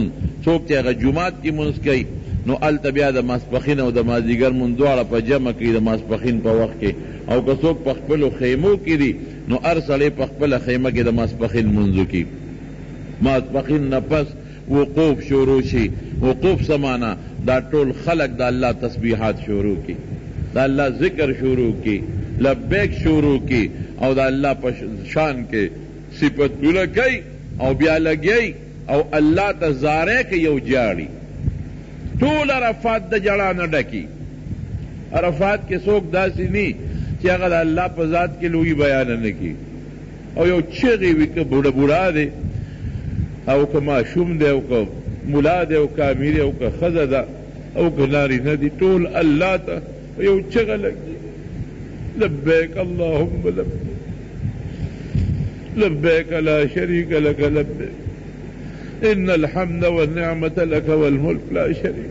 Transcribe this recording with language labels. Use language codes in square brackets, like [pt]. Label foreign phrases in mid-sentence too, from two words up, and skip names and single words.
[ps] څوک چې هغه جومات کې مونځ کوي نو هلته بیا د ماسپښین او د مازدیګر مونځ دواړه په جمع کوي د ماسپښین په وخت کې، او که څوک په خپلو خیمو کې دي نو هر سړی په خپله خیمه کې د ماسپښین مونځ وکړي. ماسپښین نه پس وقوف شروع شي. وقوف سمانا دا ټول خلق د الله تسبیحات شروع کی، دا الله ذکر شروع کی، لبیک شروع کی، او دا الله په شان کې صفتونه کوي، او بیا لګي او الله ته زاره کوي او جاړي. ټول عرفات د جړا نه ډکی. عرفات کې څوک داسې نی چې هغه د الله په ذات کې لوی بیان نه کی، او یو چغې وي که بوډه بوډا دی او که ماشوم دی او که ملا دی او که امیر دی او که ښځه ده او که نارینه دي، ټول الله ته یو چغه لګي، [ar] لبیک اللهم لبیک لبیک لا شریک لک لبیک ان الحمد والنعمت لک والملک لا شریک.